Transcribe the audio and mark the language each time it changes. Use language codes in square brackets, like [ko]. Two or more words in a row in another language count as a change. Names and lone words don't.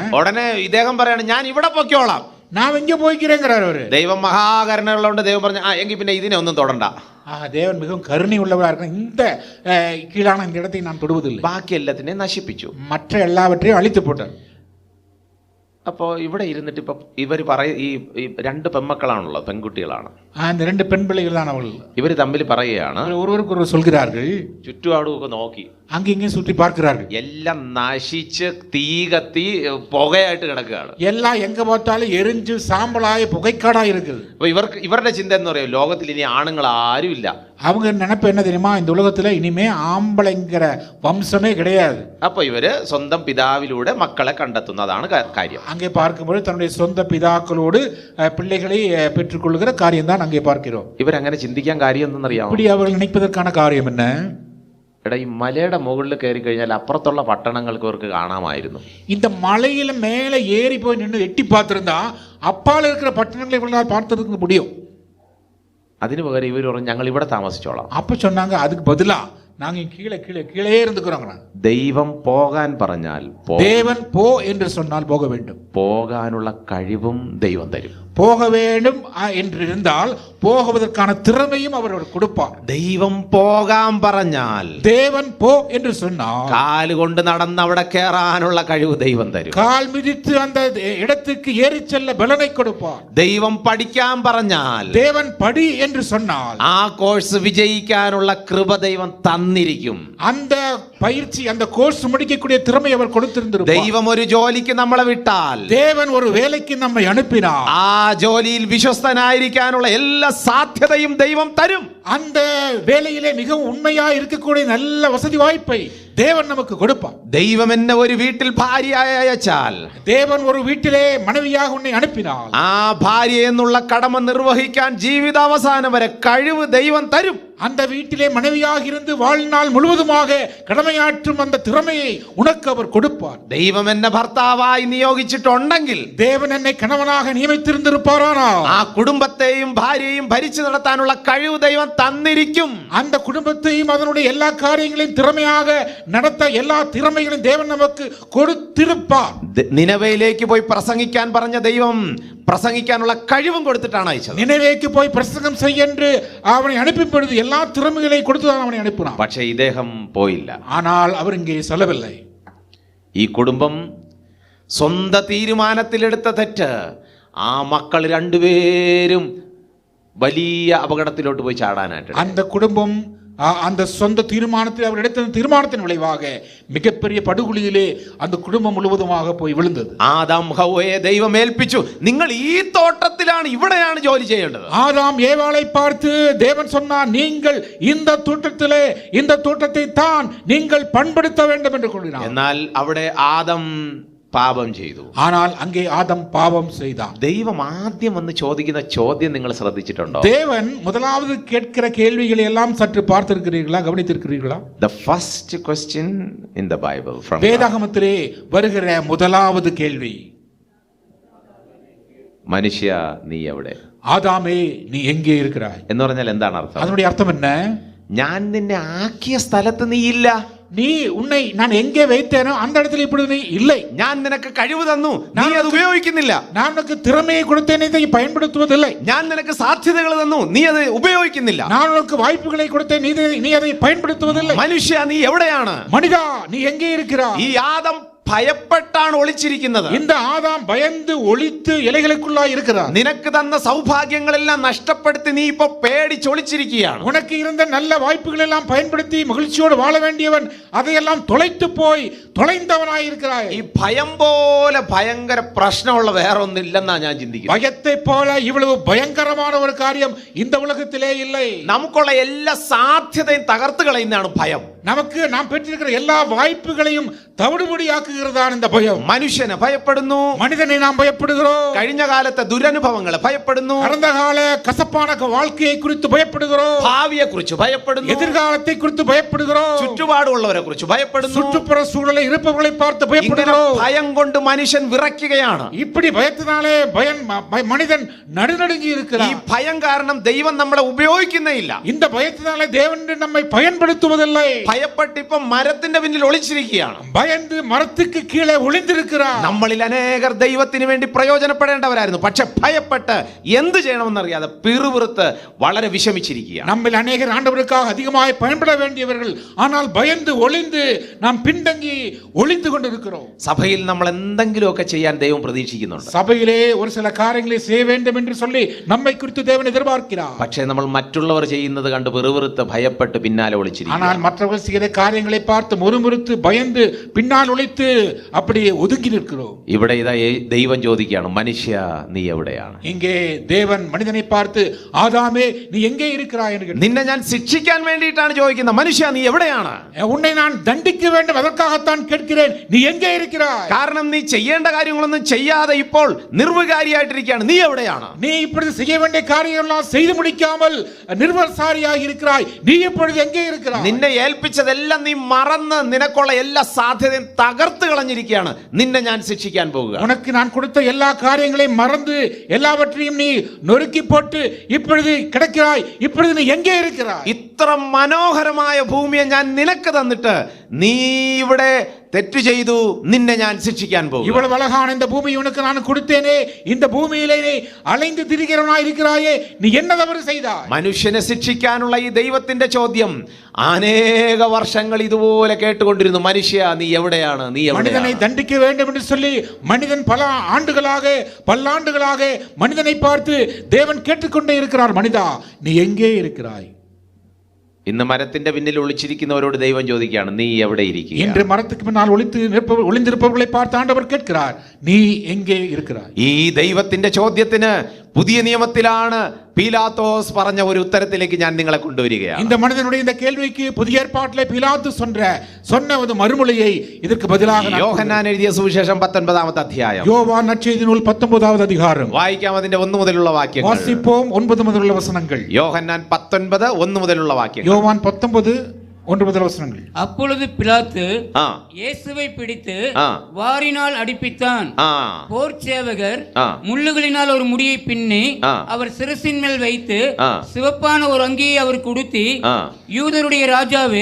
[ml] ഉടനെ ഇദ്ദേഹം പറയാണ്, ഞാൻ ഇവിടെ പൊക്കോളാം, [ta] நான் எங்க போய்க்கிறேங்கிறார் அவரு. [ml] ദൈവം മഹാകരുണയുള്ളതുകൊണ്ട് ദൈവം പറഞ്ഞു, എങ്കിൽ പിന്നെ ഇതിനെ ഒന്നും തൊടണ്ട. [ta] தேவன் மிகவும் கருணை உள்ளவராக இருக்க, இந்த கீழான இந்த இடத்தை நான் தொடுவதில்லை. [ml] ബാക്കി എല്ലാത്തിനെയും നശിപ്പിച്ചു, [ta] மற்ற எல்லாவற்றையும் அழித்து போட்டார். [ml] അപ്പോൾ ഇവിടെ ഇരുന്നിട്ട് ഇപ്പൊ ഇവർ ഈ രണ്ട് പെൺമക്കളാണുള്ളത്, പെൺകുട്ടികളാണ്. [ta] அந்த ரெண்டு பெண் பிள்ளைகள் தான் அவர்கள். [ml] ഇവർ തമ്മിൽ പറയുകയാണ്, [ta] ஒருவருக்கு ஒருவர் சொல்கிறார்கள், [ml] ചുറ്റുപാടുമൊക്കെ നോക്കി [ta] அங்கே இங்கே சுற்றி பார்க்கிறார்கள், [ml] എല്ലാം നശിച്ച് തീ കത്തി പുകയായിട്ട് കിടക്കുകയാണ്. [ta] எல்லாம் எங்க பார்த்தாலும் எரிஞ்சு சாம்பலாய புகைக்காடா இருக்குது. [ml] അപ്പൊ ഇവരുടെ ചിന്ത എന്ന് പറയുന്നത്, ലോകത്തിൽ ഇനി ആണുങ്ങൾ ആരും ഇല്ല. [ta] அவங்க நினைப்பு என்ன தெரியுமா, இந்த உலகத்துல இனிமே ஆம்பளைங்கிற வம்சமே கிடையாது. [ml] അപ്പൊ ഇവര് സ്വന്തം പിതാവിലൂടെ മക്കളെ കണ്ടെത്തുന്നതാണ് കാര്യം. [ta] அங்கே பார்க்கும்போது தன்னுடைய சொந்த பிதாக்களோடு பிள்ளைகளை பெற்றுக்கொள்கிற காரியம் தான் அங்கே பார்க்கிறோம். [ml] ഇവരങ്ങനെ ചിന്തിക്കാൻ കാര്യം എന്തെന്നറിയാമോ? [ta] இப்படி அவர்கள் நினைப்பதற்கான காரியம் என்ன? [ml] എടാ, ഈ മലയുടെ മുകളിൽ കയറി കഴിഞ്ഞാൽ അപ്പുറത്തുള്ള പട്ടണങ്ങൾക്ക് അവർക്ക് കാണാമായിരുന്നു. [ta] இந்த மலையில மேல ஏறி போய் நின்று எட்டி பார்த்திருந்தா அப்பால இருக்கிற பட்டணங்களை இவர்களால் பார்த்ததுக்கு முடியும். [ml] അതിനു പകരം ഇവർ പറഞ്ഞു, ഞങ്ങൾ ഇവിടെ താമസിച്ചോളാം. [ta] அப்ப சொன்னாங்க, அதுக்கு பதிலா நாங்க கீழே கீழே கீழே இருந்துக்கிறோங்க. [ml] ദൈവം പോകാൻ പറഞ്ഞാൽ [ta] தேவன் போ என்று சொன்னால் போக வேண்டும். [ml] പോകാനുള്ള കഴിവും ദൈവം തരും. [ta] போக வேண்டும் என்று இருந்தால் போகுவதற்கான திறமையும் அவர் கொடுப்பார். [ml] ദൈവം പോകാൻ പറഞ്ഞാൽ, [ta] தேவன் போ என்று சொன்னால் [ml] കാലുകൊണ്ട് നടന്ന് അവിടെ കയറാനുള്ള കഴിവ് ദൈവം തരും. [ta] கால் மிதித்து அந்த இடத்துக்கு ஏறி செல்ல பலனை கொடுப்பார். [ml] ദൈവം പഠിക്കാൻ പറഞ്ഞാൽ, [ta] தேவன் படி என்று சொன்னால் [ml] ആ കോഴ്സ് വിജയിക്കാനുള്ള കൃപ ദൈവം തന്നിരിക്കും. [ta] அந்த பயிற்சி, அந்த கோர்ஸ் முடிக்கக்கூடிய திறமை அவர் கொடுத்திருந்திருப்பார். [ml] ദൈവം ഒരു ജോലിക്ക് നമ്മളെ വിട്ടാൽ, [ta] தேவன் ஒரு வேலைக்கு நம்மை அனுப்பினார், [ml] ആ ജോലിയിൽ വിശ്വസ്തനായിരിക്കാനുള്ള എല്ലാ സാധ്യതയും ദൈവം തരും. [ta] அந்த வேலையிலே மிகவும் உண்மையா இருக்கக்கூடிய நல்ல வசதி வாய்ப்பை தேவன் நமக்கு கொடுப்பார். [ml] ദൈവം എന്നെ ഒരു വീട്ടിൽ ഭാര്യയായി അയച്ചാൽ, [ta] தேவன் ஒரு வீட்டிலே மனைவியாக உன்னை அனுப்பினார், [ml] ആ ഭാര്യ എന്നുള്ള കടമ നിർവഹിക്കാൻ ജീവിതാവസാനം വരെ കഴിവ് ദൈവം തരും. [ta] அந்த வீட்டிலே மனைவியாக இருந்து வாழ்நாள் முழுவதுமாக கடமையாற்றும் அந்த திறமையை உனக்கு அவர் கொடுப்பார். [ml] ദൈവം എന്നെ ഭർത്താവായി നിയോഗിച്ചിട്ടുണ്ടെങ്കിൽ, [ta] தேவன் என்னை கணவனாக நியமித்திருந்திருப்பாரானால் [ml] ആ കുടുംബത്തെയും ഭാര്യയെയും ഭരിച്ചു നടത്താനുള്ള കഴിവ് ദൈവം തന്നിരിക്കും. [ta] அந்த குடும்பத்தையும் அதனுடைய எல்லா காரியங்களையும் திறமையாக நடத்த எல்லா திறமைகளையும் தேவன் நமக்கு கொடுத்திருப்பார். [ml] നിനവയിലേക്ക് പോയി പ്രസംഗിക്കാൻ പറഞ്ഞ ദൈവം പ്രസംഗിക്കാനുള്ള കഴിവും കൊടുത്തിട്ടാണ് അയച്ചത്. [ta] நினைவேக்கு போய் பிரசங்கம் செய்ய என்று அவனை அனுப்பும் பொழுது எல்லா திறமைகளையும் கொடுத்துதான் அவனை அனுப்பினான். [ml] പക്ഷേ ഇദ്ദേഹം പോയില്ല. [ta] ஆனால் அவர் இங்கே செல்லவில்லை. [ml] ഈ കുടുംബം സ്വന്തം തീരുമാനത്തിലെടുത്ത തെറ്റ്, ആ മക്കൾ രണ്ടുപേരും വലിയ അപകടത്തിലോട്ട് പോയി ചാടാനായിട്ട്. [ta] அந்த குடும்பம் அந்த சொந்த தீர்மானத்தில் அவர் எடுத்த தீர்மானத்தின் விளைவாக மிகப்பெரிய படுகொலியிலே அந்த குடும்பம் முழுவதுமாக போய் விழுந்தது. [ml] ആദാം ഹവ്വയെ ദൈവം ഏൽപ്പിച്ചു, നിങ്ങൾ ഈ തോട്ടത്തിലാണ്, ഇവിടെയാണ് ജോലി ചെയ്യേണ്ടത്. [ta] ஆதாம் ஏவாளை பார்த்து தேவன் சொன்னார், நீங்கள் இந்த தோட்டத்தை தான் நீங்கள் பண்படுத்த வேண்டும் என்று கூறினார். [ml] എന്നാൽ അവിടെ ആദം പാപം ചെയ്തു. [ta] ஆனால் அங்கே ஆதம் பாவம் செய்தான். [ml] ദൈവം ആദ്യം വന്ന് ചോദിക്കുന്ന ചോദ്യം നിങ്ങൾ ശ്രദ്ധിച്ചിട്ടുണ്ടോ? [ta] தேவன் முதலாவது கேட்கிற கேள்விகளை எல்லாம் சற்று பார்த்திருக்கிறீர்களா, கவனித்திருக்கிறீர்களா? [en] The first question in the Bible from [ta] வேதாகமத்திலே வருகிற முதலாவது கேள்வி, [ml] മനുഷ്യ നീ എവിടെ? [ta] ஆதாமே நீ எங்கே இருக்கிறாய் [ml] എന്ന് പറഞ്ഞാൽ എന്താണ് അർത്ഥം? [ta] அதனுடைய அர்த்தம் என்ன? [ml] ഞാൻ നിന്നെ ആക്കിയ സ്ഥലത്ത് നീ ഇല്ല. [ta] நீ உன்னை நான் எங்கே வைத்தேனோ அந்த இடத்துல இப்பொழுது நீ இல்லை. [ml] ഞാൻ നിനക്ക് കഴിവ് തന്നു, നീ അത് ഉപയോഗിക്കുന്നില്ല. [ta] நான் உனக்கு திறமையை கொடுத்தேன், இதை பயன்படுத்துவதில்லை. [ml] ഞാൻ നിനക്ക് സാധ്യതകൾ തന്നു, നീ അത് ഉപയോഗിക്കുന്നില്ല. [ta] நான் உனக்கு வாய்ப்புகளை கொடுத்தேன், நீ அதை பயன்படுத்துவதில்லை. [ml] മനുഷ്യ നീ എവിടെയാണ്? [ta] மனிதா நீ எங்கே இருக்கிறாய்? [ml] ഈ ആദം ഭയപ്പെട്ടാണ് ഒളിച്ചിരിക്കുന്നത്. [ta] இந்த ஆதாம் பயந்து ஒளித்து இலைகளுக்குள்ளாய் இருக்கிறார். [ml] നിനക്ക് തന്ന സൗഭാഗ്യങ്ങളെല്ലാം നഷ്ടപ്പെടുത്തി നീ ഇപ്പൊ പേടിച്ചൊളിച്ചിരിക്കുകയാണ്. [ta] உனக்கு இருந்த நல்ல வாய்ப்புகள் எல்லாம் பயன்படுத்தி மகிழ்ச்சியோடு வாழ வேண்டியவன் அதையெல்லாம் தொலைந்தவனாய் இருக்கிறாய். [ml] ഈ ഭയം പോലെ ഭയങ്കര പ്രശ്നമുള്ള വേറെ ഒന്നില്ലെന്നാ ഞാൻ ചിന്തിക്കുന്നത്. [ta] பயத்தை போல இவ்வளவு பயங்கரமான ஒரு காரியம் இந்த உலகத்திலே இல்லை. [ml] നമുക്കുള്ള എല്ലാ സാധ്യതയും തകർത്ത് കളയുന്നതാണ് ഭയം. [ta] நமக்கு நாம் பெற்றிருக்கிற எல்லா வாய்ப்புகளையும் தவிடுபடியாக்குகிறதான் இந்த பயம். [ml] മനുഷ്യനെ ഭയപ്പെടുന്നു, [ta] மனிதனை நாம் பயப்படுகிறோம். [ml] കഴിഞ്ഞ കാലത്തെ ദുരനുഭവങ്ങളെ ഭയപ്പെടുന്നു, [ta] கடந்த கால கசப்பான வாழ்க்கையை குறித்து பயப்படுகிறோம். [ml] ഭാവിയെ കുറിച്ച് ഭയപ്പെടുന്നു, [ta] எதிர்காலத்தை குறித்து பயப்படுகிறோம். [ml] ചുറ്റുപാടുള്ളവരെ കുറിച്ച് ഭയപ്പെടുന്നു, [ta] சுற்றுப்புற சூழலை இருப்பவர்களை பார்த்து [ml] ഇങ്ങനെ [ta] பயப்படுகிறோம். [ml] ഭയം കൊണ്ട് മനുഷ്യൻ വിറയ്ക്കുകയാണ്. [ta] இப்படி பயத்தினாலே மனிதன் நடுநடுங்கி [ml] ഈ [ta] இருக்கிறான். [ml] ഭയം കാരണം ദൈവം നമ്മളെ ഉപയോഗിക്കുന്നേ ഇല്ല. [ta] இந்த பயத்தினாலே தேவன் நம்மை பயன்படுத்துவதில்லை. [ml] ഭയപ്പെട്ട് ഇപ്പൊ മരത്തിന്റെ പിന്നിൽ ഒളിച്ചിരിക്കുകയാണ്. [ta] பயந்து மரத்துக்கு கீழே ஒளிந்திருக்கிறார். [ml] നമ്മളിൽ അനേകർ ദൈവത്തിന് വേണ്ടി പ്രയോജനപ്പെടേണ്ടവരായിരുന്നു, പക്ഷെ ഭയപ്പെട്ട് എന്ത് ചെയ്യണമെന്നറിയാതെ പിറുപിറുത്ത് വളരെ വിഷമിച്ചിരിക്കുകയാണ്. [ta] நம்மில் அநேகர் ஆண்டவருக்காக அதிகமாய் பயன்பட வேண்டியவர்கள், ஆனால் பயந்து ஒளிந்து நாம் பின்தங்கி ஒளிந்து கொண்டிருக்கிறோம். [ml] സഭയിൽ നമ്മൾ എന്തെങ്കിലുമൊക്കെ ചെയ്യാൻ ദൈവം പ്രതീക്ഷിക്കുന്നുണ്ട്. [ta] சபையிலே ஒரு சில காரியங்களை செய்ய வேண்டும் என்று சொல்லி நம்மை குறித்து தேவன் எதிர்பார்க்கிறார். [ml] പക്ഷേ നമ്മൾ മറ്റുള്ളവർ ചെയ്യുന്നത് കണ്ട് പിറുപിറുത്ത് ഭയപ്പെട്ട് പിന്നാലെ ഒളിച്ചിരിക്കും. [ta] ஆனால் மற்றவர்கள் செய்கிற காரியங்களை பார்த்து முறுமுறுத்து பயந்து பின்னால் ஒளித்து அப்படியே ஒதுங்கி நிற்கிறோம். [ml] ഇവിടെ ഇതാ ദൈവം ചോദിക്കുകയാണ്, മനുഷ്യ നീ എവിടെയാണ്? [ta] இங்கே தேவன் மனிதனை பார்த்து, ஆதாமே நீ எங்கே இருக்கிறாய் என்று கேட்டார். [ml] നിന്നെ ഞാൻ ശിക്ഷിക്കാൻ വേണ്ടിയിട്ടാണ് ചോദിക്കുന്നത്, മനുഷ്യ നീ എവിടെയാണ്? [ta] உன்னை நான் தண்டிக்க வேண்டும், அதற்காகத்தான் கேட்கிறேன், நீ எங்கே இருக்கிறாய்? [ml] കാരണം നീ ചെയ്യേണ്ട കാര്യങ്ങളൊന്നും ചെയ്യാതെ ഇപ്പോൾ നിർവികാരിയായിട്ടിരിക്കുകയാണ്, നീ എവിടെയാണ്? [ta] நீ இப்பொழுது செய்ய வேண்டிய காரியம் எல்லாம் செய்து முடிக்காமல் நிர்வசாரியாக இருக்கிறாய், நீ இப்பொழுது எங்கே இருக்கிறாய்? [ml] നിന്നെ ഏൽപ്പിച്ചതെല്ലാം നീ മറന്ന് നിനക്കുള്ള എല്ലാ സാധ്യതയും തകർത്ത് കളഞ്ഞിരിക്കുകയാണ്, നിന്നെ ഞാൻ ശിക്ഷിക്കാൻ പോകുക. [ta] உனக்கு நான் கொடுத்த எல்லா காரியங்களையும் மறந்து எல்லாவற்றையும் நீ நொறுக்கி போட்டு இப்பொழுது கிடக்கிறாய், இப்பொழுது நீ எங்கே இருக்கிறாய்? [ml] ഇത്ര മനോഹരമായ ഭൂമിയെ ഞാൻ നിനക്ക് തന്നിട്ട് നീ ഇവിടെ തെറ്റ് ചെയ്തു, നിന്നെ ഞാൻ ശിക്ഷിക്കാൻ പോകും. [ta] இவ்வளவு அழகான இந்த பூமி உனக்கு நான் கொடுத்தேனே, இந்த பூமியிலே நீ அலைந்து திரிகிறவனாய் இருக்கிறாயே, நீ என்ன தவறு செய்தாய்? [ml] മനുഷ്യനെ ശിക്ഷിക്കാനുള്ള ഈ ദൈവത്തിന്റെ ചോദ്യം അനേക വർഷങ്ങൾ ഇതുപോലെ കേട്ടുകൊണ്ടിരുന്നു, മനുഷ്യ നീ എവിടെയാണ്, നീ [ta] மனிதனை [ml] എവിടെയാണ്? [ta] தண்டிக்க வேண்டும் என்று சொல்லி மனிதன் பல்லாண்டுகளாக மனிதனை பார்த்து தேவன் கேட்டுக்கொண்டே இருக்கிறார், மனிதா நீ எங்கே இருக்கிறாய்? [ml] ഇന്ന് മരത്തിന്റെ പിന്നിൽ ഒളിച്ചിരിക്കുന്നവരോട് ദൈവം ചോദിക്കുകയാണ്, നീ എവിടെ ഇരിക്കുക? [ta] இன்று மரத்துக்கு பின்னால் ஒளிந்திருப்பவர்களை பார்த்து ஆண்டவர் கேட்கிறார், நீ எங்கே இருக்கிறாய்? [ml] ഈ ദൈവത്തിന്റെ ചോദ്യത്തിന് പുതിയ നിയമത്തിലാണ് പീലാത്തോസ് പറഞ്ഞ ഒരു ഉത്തരത്തിലേക്ക് ഞാൻ നിങ്ങളെ കൊണ്ടുവരികയാണ്. [ta] இந்த மனிதனுடைய இந்த கேள்விக்கு புதிய ஏற்பாட்டிலே பீலாத்து சொன்ன ஒரு மறுமொழியை இதற்கு பதிலாக [ml] യോഹന്നാൻ എഴുതിയ സുവിശേഷം 19-ാമത്തെ അധ്യായം, [ta] யோவான் நற்செய்தி நூல் 19வது அதிகாரம். [ml] വായിക്കാം അതിന്റെ 1 മുതലുള്ള വാക്യങ്ങൾ. [ta] வாசிப்போம் 9 முதலுள்ள வசனங்கள். [ml] യോഹന്നാൻ 19:1 മുതലുള്ള വാക്യങ്ങൾ. [ta] யோவான் 19 1 முதல் வசனங்கள். அப்பொழுது பிலாத்து ആ இயேசுவை பிடித்து ആ வாரினால் அடிப்பித்தான். ആ போர் சேவகர் ആ முள்ளுகளினால் ஒரு முடியை பின்னி ആ அவர் சிரசின் மேல் வைத்து ആ சிவப்பான ஒரு அங்கியை அவர் உடுத்தி, ആ யூதருடைய ராஜாவே